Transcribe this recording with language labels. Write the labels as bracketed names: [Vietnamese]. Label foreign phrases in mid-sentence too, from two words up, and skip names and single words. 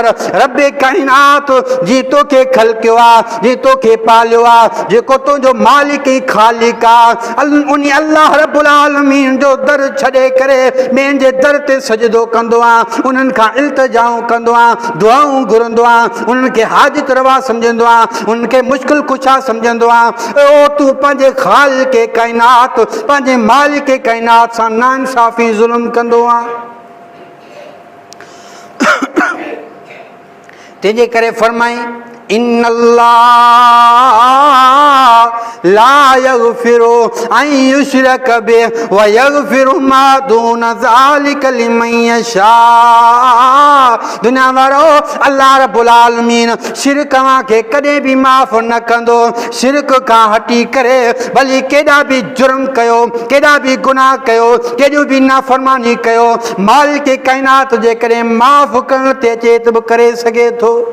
[Sindhi] रब काइनात जी तोखे ख़लक़ियो आहे, जी तोखे पालियो आहे, जेको तुंहिंजो मालिक ई ख़ालिक आहे, उन अल्लाह रब्बुल आलमीन जो दर छॾे करे ॿियनि जे दर ते सजदो कंदो आहे, उन्हनि खां इल्तिजाऊं कंदो आहे, दुआऊं घुरंदो आहे, उन्हनि खे हाजत रवा सम्झंदो आहे, उन्हनि खे मुश्किल कुशा सम्झंदो आहे। ओ तूं पंहिंजे ख़ालिक काइनात, पंहिंजे मालिक काइनात सां नाइंसाफ़ी ज़ुल्म कंदो आहे। तंहिंजे करे फरमाई, [Arabic] إن الله لا يغفر أن يشرك به ويغفر ما دون ذلك لمن يشاء. [Sindhi] दुनिया वारो अल्लाह रब्बुल आलमीन शिरक खे कॾहिं बि माफ़ न कंदो। शिरक खां हटी करे भली केॾा बि जुर्म कयो, केॾा बि गुनाह कयो, केॾियूं बि नाफ़रमानी कयो, मालिक काइनात जे करे माफ़ करण ते अचे त बि करे सघे थो।